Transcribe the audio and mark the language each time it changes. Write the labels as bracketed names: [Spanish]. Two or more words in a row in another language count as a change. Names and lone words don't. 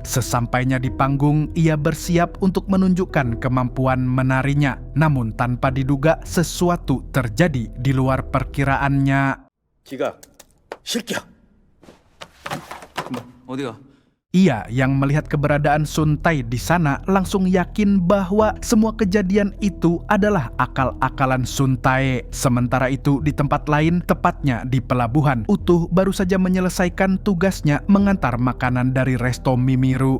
[Indonesian] Sesampainya di panggung, ia bersiap untuk menunjukkan kemampuan menarinya. Namun tanpa diduga, sesuatu terjadi di luar perkiraannya. [Korean] 지각 실격. 어디가? [Indonesian] Ia yang melihat keberadaan Sun Tae di sana langsung yakin bahwa semua kejadian itu adalah akal-akalan Sun Tae. Sementara itu di tempat lain, tepatnya di pelabuhan, Utuh baru saja menyelesaikan tugasnya mengantar makanan dari resto Mimiru.